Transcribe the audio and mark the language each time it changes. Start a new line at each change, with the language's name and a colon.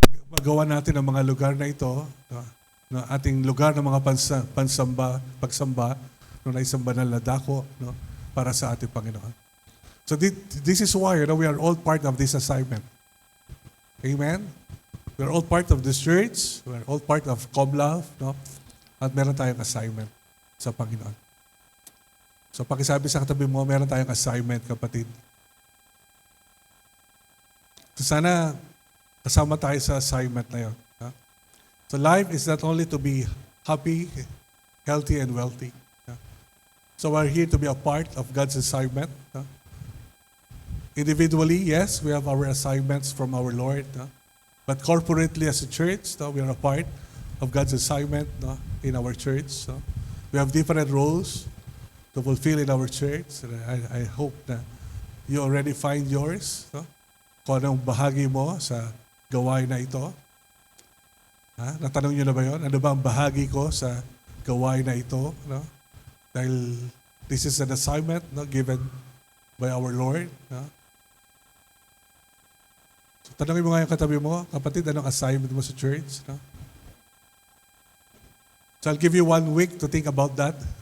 Filipino: Magawa natin ang mga lugar na ito, no, na ating lugar ng mga pagsamba, no, na isang banal na dako, no, para sa ating Panginoon.
English: So this is why, we are all part of this assignment. Amen? We are all part of this church, we are all part of Comlove, no?
Filipino: At meron tayong assignment sa Panginoon. So pakisabi sa katabi mo, meron tayong assignment, kapatid. So sana kasama tayo sa assignment na yun. Ha?
English: So life is not only to be happy, healthy, and wealthy. Ha? So we're here to be a part of God's assignment. Ha? Individually, yes, we have our assignments from our Lord. No? But corporately as a church, no, we are a part of God's assignment, no, in our church. So we have different roles to fulfill in our church. And I hope na you already find yours. No?
Filipino: Kung anong bahagi mo sa gawain na ito. Ha? Natanong nyo na ba yun? Ano ba ang bahagi ko sa gawain na ito? No?
English: Dahil this is an assignment, no, given by our Lord. No?
Filipino: So, tanongin mo nga yung katabi mo, kapatid, anong assignment mo sa church? No?
English: So I'll give you 1 week to think about that.